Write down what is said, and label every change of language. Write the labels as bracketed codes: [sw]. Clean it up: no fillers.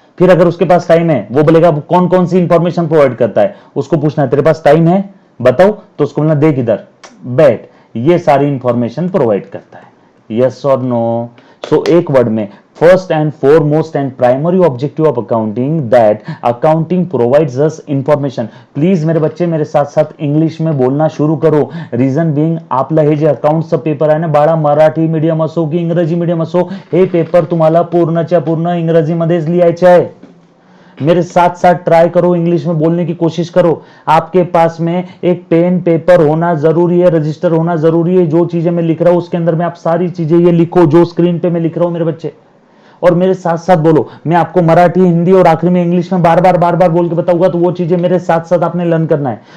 [hi] फिर अगर उसके पास टाइम है, वो बोलेगा कौन कौन सी इंफॉर्मेशन प्रोवाइड करता है, उसको पूछना है तेरे पास टाइम है बताओ, तो उसको बोलना देख इधर बेट ये सारी इंफॉर्मेशन प्रोवाइड करता है। यस और नो? [en] So एक word में, first and foremost and primary objective of accounting that accounting provides us information. [hi] Please मेरे बच्चे मेरे साथ साथ इंग्लिश में बोलना शुरू करो। [mr] रीजन बीइंग आपला हे जे अकाउंटचं पेपर आहे ना बाळा, मराठी मीडियम असो की इंग्रजी मीडियम असो, हे पेपर तुम्हाला पूर्णच्या पूर्ण इंग्रजीमध्येच लिहायचे आहे। [hi] मेरे साथ साथ ट्राई करो, इंग्लिश में बोलने की कोशिश करो। आपके पास में एक पेन पेपर होना जरूरी है, रजिस्टर होना जरूरी है। जो चीजें मैं लिख रहा हूं उसके अंदर में आप सारी चीजें ये लिखो जो स्क्रीन पे मैं लिख रहा हूं मेरे बच्चे, और मेरे साथ साथ बोलो। मैं आपको मराठी, हिंदी और आखिरी में इंग्लिश में बार बार बोल के बताऊंगा, तो वो चीजें मेरे साथ साथ आपने लर्न करना है।